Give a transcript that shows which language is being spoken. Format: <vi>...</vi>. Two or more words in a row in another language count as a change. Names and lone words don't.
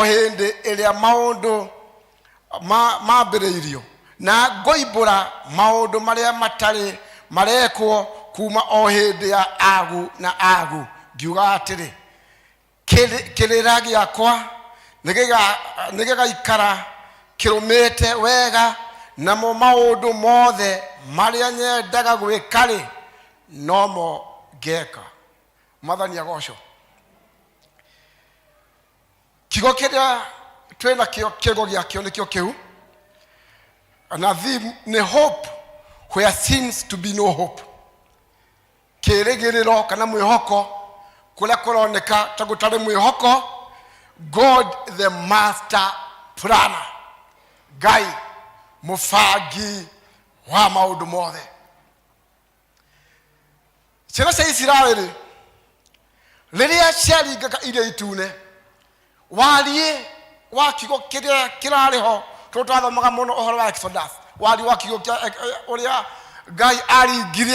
<ki>hindi iria maundu mambiriirio na ngoimbura maundu maria matari marekwo kuma o hindi ya agu na agu ngiuga atiri kirira giakwa nigigaikara kirumite wega namo maundu mothe maria nyendaga gwikari nomo ngeka. Mwathani agocwo. Kigo kiria twina kigo giakio nikio kiu na theme ni</ki> <en>hope where seems to be no hope.</en> <ki>Kirigiriro kana mwihoko kuria kuroneka ta gutari mwihoko.</ki> <en>God the master planner,</en> <ki>Ngai mufangi wa maundu mothe. Ciana cia Isiraeli riria ciaringaga iria itune warie wa kigo kiria kirariho tutwathomaga muno uhoro wa Exodus warie wa kigo uria Ngai aringirie</ki>